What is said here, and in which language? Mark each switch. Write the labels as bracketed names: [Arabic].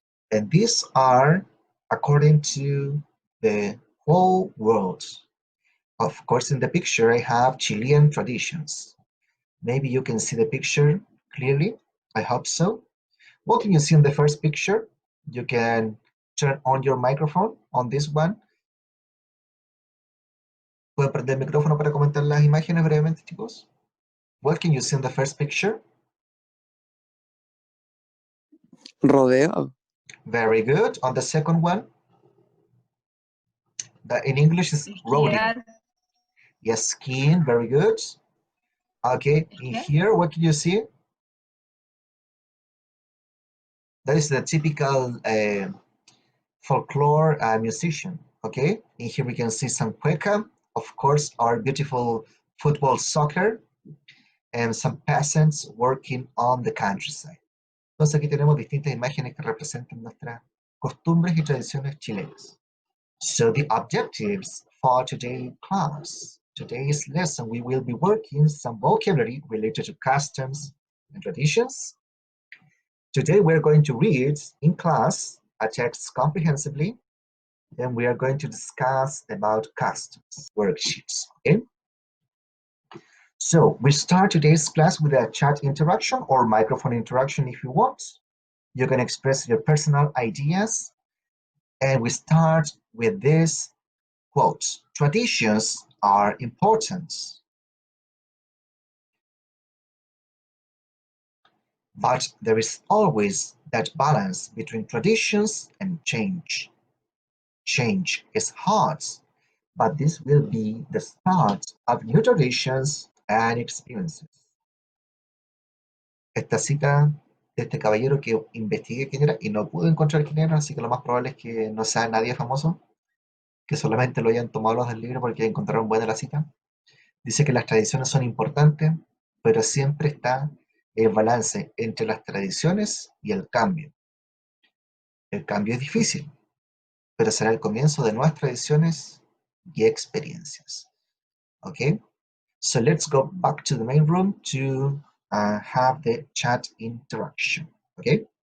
[English] And these are according to the whole world. Of course, in the picture, I have Chilean traditions. Maybe you can see the picture clearly. I hope so. What can you see in the first picture? You can turn on your microphone on this one. [Spanish] ¿Pueden prender el micrófono para comentar las imágenes brevemente, chicos? [English] What can you see in the first picture? Rodeo. Very good. On the second one? That in English is rodeo. Yes, skiing. Very good. Okay, in here, what can you see? That is the typical folklore musician. Okay, in here we can see some cueca, of course, our beautiful football soccer, and some peasants working on the countryside. [Spanish] Entonces aquí tenemos distintas imágenes que representan nuestras costumbres y tradiciones chilenas. [English] So the objectives for today's class, today's lesson, we will be working some vocabulary related to customs and traditions. Today we're going to read in class a text comprehensively. Then we are going to discuss about customs worksheets. Okay? So we start today's class with a chat interaction or microphone interaction if you want. You can express your personal ideas. And we start with this quote: traditions are important, but there is always that balance between traditions and change. Change is hard, but this will be the start of new traditions and experiences. [Spanish] Esta cita de este caballero que investigué quién era y no pude encontrar quién era, así que lo más probable es que no sea nadie famoso, que solamente lo hayan tomado los del libro porque encontraron buena la cita. Dice que las tradiciones son importantes, pero siempre está el balance entre las tradiciones y el cambio. El cambio es difícil, pero será el comienzo de nuevas tradiciones y experiencias. [English] Okay? So let's go back to the main room to have the chat interaction. Okay?